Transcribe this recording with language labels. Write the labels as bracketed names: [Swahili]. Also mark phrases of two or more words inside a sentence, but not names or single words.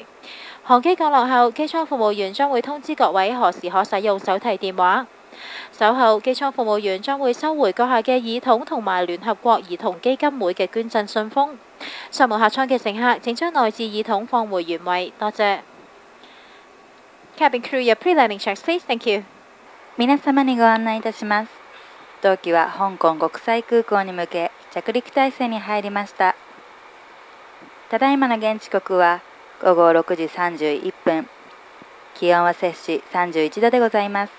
[Cantonese] 航機降落後，機艙服務員將會通知各位何時可使用手提電話。稍後，機艙服務員將會收回閣下嘅耳筒同埋聯合國兒童基金會嘅捐贈信封。上無客艙嘅乘客請將內置耳筒放回原位，多謝。 [English] Cabin crew, your pre-landing checks, please. Thank you. [Japanese] 皆様にご案内いたします。当機は香港国際空港に向け着陸態勢に入りました。ただいまの現地刻は午後6時31分。気温は摂氏31度でございます。